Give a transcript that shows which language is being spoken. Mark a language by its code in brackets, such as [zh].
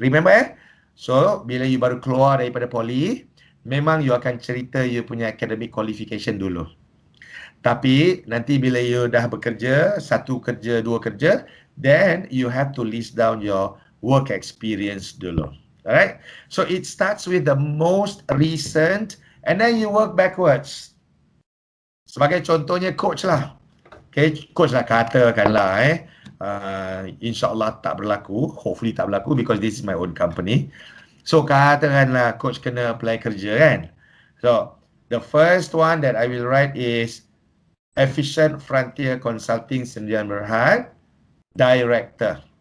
[ms] Remember So, bila you baru keluar daripada poli, memang you akan cerita you punya academic qualification dulu. Tapi nanti bila you dah bekerja, satu kerja, dua kerja, [en] then you have to list down your work experience dulu. Alright? So it starts with the most recent and then you work backwards. [ms] Sebagai contohnya coach lah. Okay, coach lah katakanlah InsyaAllah tak berlaku. Hopefully tak berlaku [en] because this is my own company. [ms] So katakanlah coach kena apply kerja kan. [en] So the first one that I will write is Efficient Frontier Consulting Sdn Bhd, Director.